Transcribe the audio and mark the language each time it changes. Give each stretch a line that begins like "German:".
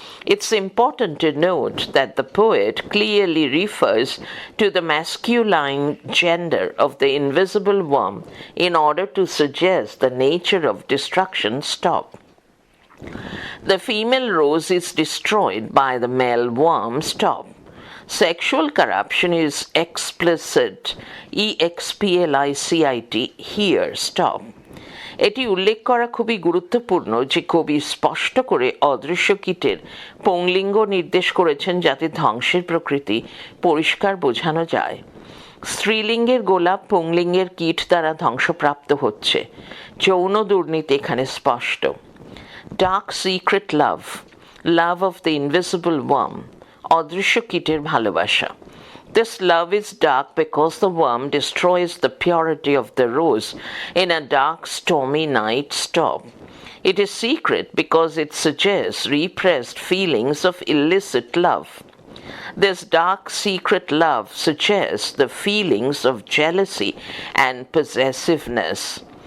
English: It's important to note that the poet clearly refers to the masculine gender of the invisible worm in order to suggest the nature of destruction. Stop. The female rose is destroyed by the male worm. Stop. Sexual corruption is explicit, explicit here. Stop.
Bangla: এটি উল্লেখ করা খুবই গুরুত্বপূর্ণ যে কবি স্পষ্ট করে অদৃশ্য কীটের পুংলিঙ্গ নির্দেশ করেছেন যাতে ধ্বংসের প্রকৃতি পরিষ্কার বোঝানো যায়। স্ত্রীলিঙ্গের গোলাপ পুংলিঙ্গের কীট দ্বারা ধ্বংসপ্রাপ্ত হচ্ছে। যৌন দুর্নীতি এখানে স্পষ্ট।
English: dark secret love, love of the invisible worm,
Bangla: অদৃশ্য কীটের ভালোবাসা।
English: This love is dark because the worm destroys the purity of the rose in a dark, stormy night. Stop. It is secret because it suggests repressed feelings of illicit love. This dark secret love suggests the feelings of jealousy and possessiveness.